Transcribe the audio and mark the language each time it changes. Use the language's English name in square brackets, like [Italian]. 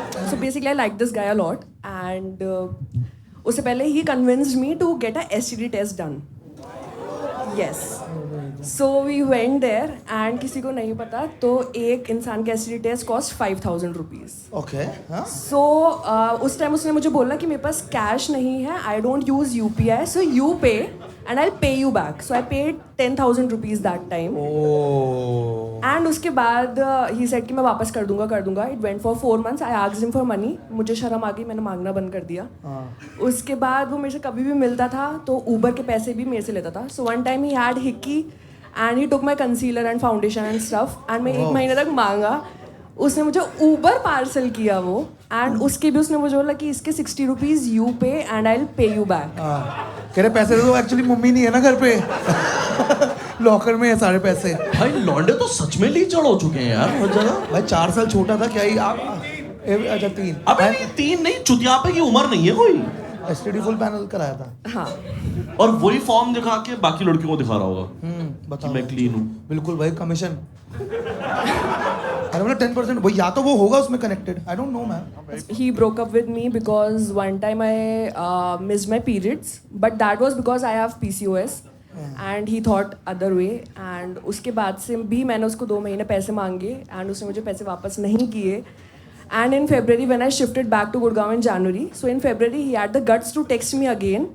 [English] So basically, I like this guy a lot, and [Hindi] उससे पहले [English] he convinced me to get a STD test done. Yes. So we went there, and [Hindi] किसी को नहीं पता तो एक इंसान का [English] STD test cost 5,000 rupees. Okay. हाँ? So [Hindi] उस टाइम उसने मुझे बोला कि मेरे पास कैश नहीं है, [English] I don't use UPI, so you pay and I'll pay you back. So I paid 10,000 rupees that time. Oh. [Hindi] And उसके बाद [English] he said [Hindi] कि मैं वापस कर दूंगा. [English] It went for 4 months. I asked him for money. [Hindi] मुझे शर्म आ गई, मैंने मांगना बंद कर दिया. उसके बाद वो मेरे से कभी भी मिलता था तो ऊबर के पैसे भी मेरे से लेता था. [English] So one time he had hickey and he took my concealer and foundation and stuff. [Hindi] And मैं 1 महीने तक मांगा. उसने मुझे ऊबर पार्सल किया वो, एंड उसके भी उसने मुझे बोला कि इसके 60 रुपीज [English] You pay and I will pay you back. [Hindi] कह रहे पैसे तो एक्चुअली मम्मी नहीं है ना घर पे, लॉकर में है सारे पैसे. भाई लौंडे तो सच में लीचड़ हो चुके हैं यार बहुत ज्यादा. भाई 4 साल छोटा था क्या ही आप? अच्छा 3. अबे नहीं 3 नहीं, चुतियापे की उम्र नहीं है कोई. STD फुल पैनल कराया था. हाँ. और वही फॉर्म दिखा के बाकी लड़कियों को दिखा रहा होगा बताओ. मैं क्लीन हूँ. बिल्कुल भाई, कमीशन. अरे मतलब 10% वो या तो वो होगा उसमें connected. [English] I don't know ma'am. He broke up with me because one time I missed my periods, but that was because I have PCOS. And he thought other way. [Hindi] And उसके बाद से भी मैंने उसको 2 महीने पैसे मांगे and उसने मुझे पैसे वापस नहीं किए. [English] And in February when I shifted back to Gurgaon in January, so in February he had the guts to text me again.